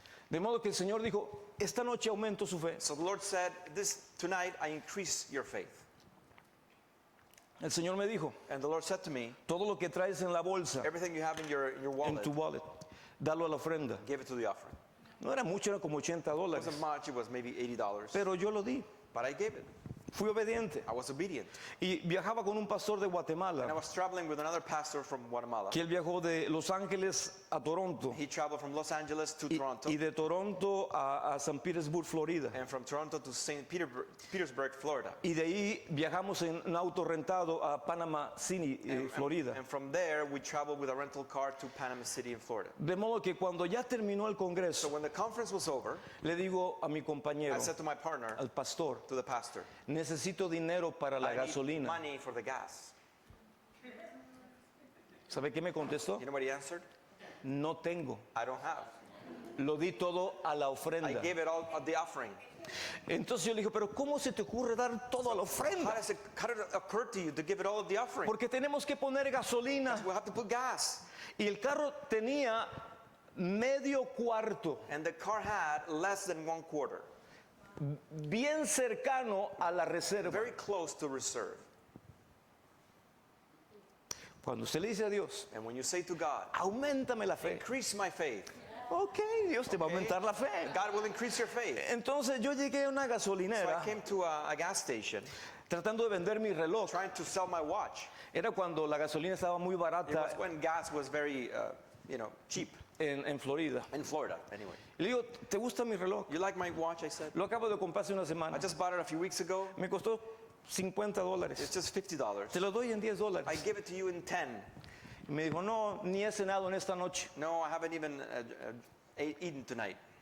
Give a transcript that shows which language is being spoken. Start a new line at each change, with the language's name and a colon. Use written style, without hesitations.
Spanish: De modo que el Señor dijo, esta noche aumento su fe.
English: So the Lord said, tonight I increase your faith.
Spanish: El Señor me dijo,
English: And the Lord said to me,
Spanish: todo lo que traes en la bolsa,
English: everything you have in your
Spanish: en
English: wallet,
Spanish: tu wallet, dalo a la ofrenda.
English: give it to the offering.
Spanish: No era mucho, era como $80.
English: It wasn't much, it was maybe $80.
Spanish: Pero yo lo di,
English: But I gave it.
Spanish: fui obediente.
English: I was obedient.
Spanish: Y viajaba con un pastor de
English: And I
Spanish: Guatemala,
English: was traveling with another pastor from Guatemala.
Spanish: que él viajó de Los Ángeles a Toronto
English: He traveled from Los Angeles to Toronto
Spanish: y de Toronto a San Petersburg, Florida.
English: and from Toronto to St. Petersburg, Florida.
Spanish: Y de ahí viajamos en un auto rentado a Panama City, Florida.
English: And from there, we traveled with a rental car to Panama City in Florida.
Spanish: De modo que cuando ya terminó el
English: So
Spanish: congreso,
English: when the conference was over,
Spanish: le digo a mi compañero,
English: I said to my partner,
Spanish: al pastor,
English: to the pastor,
Spanish: necesito dinero para la
English: I need
Spanish: gasolina.
English: money for the gas.
Spanish: ¿Sabe qué me contestó?
English: You know what he answered?
Spanish: No tengo.
English: I don't have.
Spanish: Lo di todo a la
English: I
Spanish: ofrenda.
English: gave it all at the offering.
Spanish: Entonces yo le dije, pero ¿cómo se te ocurre dar todo a la ofrenda?
English: How did it occur to you to give it all at the offering?
Spanish: Porque tenemos que poner gasolina.
English: We have to put gas.
Spanish: Y el carro tenía medio cuarto,
English: And the car had less than 1/4,
Spanish: bien cercano a la reserva.
English: very close to reserve.
Spanish: Cuando usted le dice a Dios,
English: And when you say to God,
Spanish: aumentame la fe.
English: increase my faith,
Spanish: Ok, Dios te va a aumentar la fe.
English: God will increase your faith.
Spanish: Entonces yo llegué a una
English: So
Spanish: gasolinera
English: I came to a gas station
Spanish: tratando de vender mi reloj.
English: trying to sell my watch.
Spanish: Era cuando la gasolina estaba muy
English: It was
Spanish: barata
English: when gas was very, cheap
Spanish: en Florida.
English: in Florida. Anyway,
Spanish: Y le digo, ¿te gusta mi reloj?
English: you like my watch? I said.
Spanish: Lo acabo de comprar hace una
English: I
Spanish: semana.
English: just bought it a few weeks ago.
Spanish: Me costó $50.
English: It's just $50.
Spanish: Te lo doy en $10.
English: I give it to you in 10.
Spanish: Y me dijo, no, ni he cenado en esta noche.
English: No, I haven't even eaten tonight.